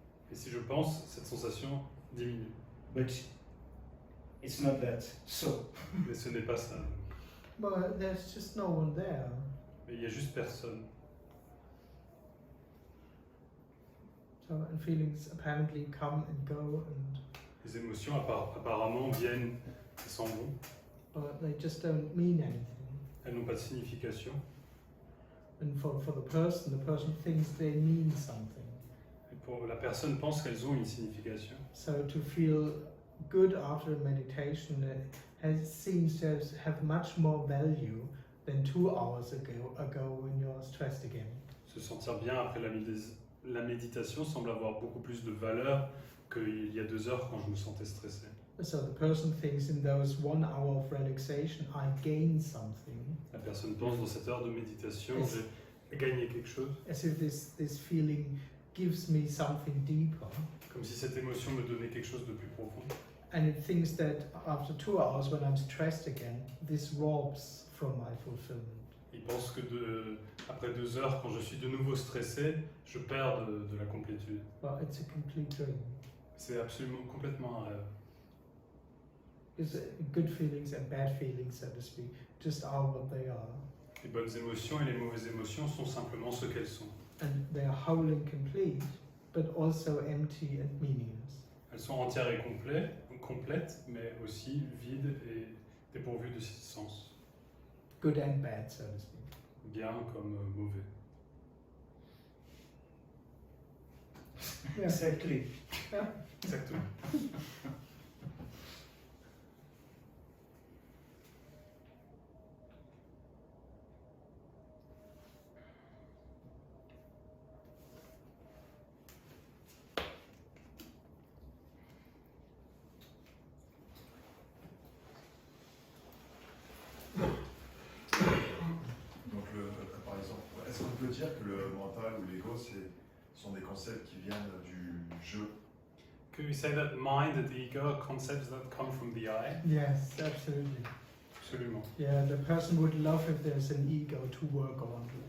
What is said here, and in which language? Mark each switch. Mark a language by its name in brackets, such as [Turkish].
[French] Et si je pense, cette sensation diminue. [English] but it's not that. So [French] Mais ce n'est pas ça. [English] But there's just no one there. [French] Mais il n'y a juste personne. [English] So, and feelings apparently come and go, and [French] Les émotions apparemment viennent et s'en vont. [English] but they just don't mean anything. [French] Elles n'ont pas de signification. [English] And for the person thinks they mean something. [French] Et pour la personne pense qu'elles ont une signification. [English] So to feel good after meditation seems to have much more value than 2 hours ago when you're stressed again. [French] Se sentir bien après la méditation semble avoir beaucoup plus de valeur que qu'il y a 2 heures quand je me sentais stressé. [English] So the person thinks in those 1 hour of relaxation, I gain something. [French] La personne pense dans cette heure de méditation, [English] Yes. [French] j'ai gagné quelque chose. [English] As if this feeling gives me something deeper. [French] Comme si cette émotion me donnait quelque chose de plus profond. [English] And it thinks that after 2 hours, when I'm stressed again, this robs from my fulfillment. [French] Il pense que après 2 heures, quand je suis de nouveau stressé, je perds de la complétude. [English] But it's a complete dream. [French] C'est absolument complètement un rêve. [English] Because good feelings and bad feelings, so to speak, just are what they are. [French] Les bonnes émotions et les mauvaises émotions sont simplement ce qu'elles sont. [English] And they are whole and complete, but also empty and meaningless. [French] Elles sont entières et complètes, mais aussi vides et dépourvues de sens. [English] Good and bad, so to speak. [French] Bien comme mauvais. [English] Exactly. [French] Exactement. Donc, par exemple, est-ce qu'on peut dire que le mental ou l'ego sont des concepts qui viennent du jeu? [English] Could we say that mind and the ego are concepts that come from the I? Yes, absolutely. [French] Absolument. [English] Yeah, the person would love if there's an ego to work on.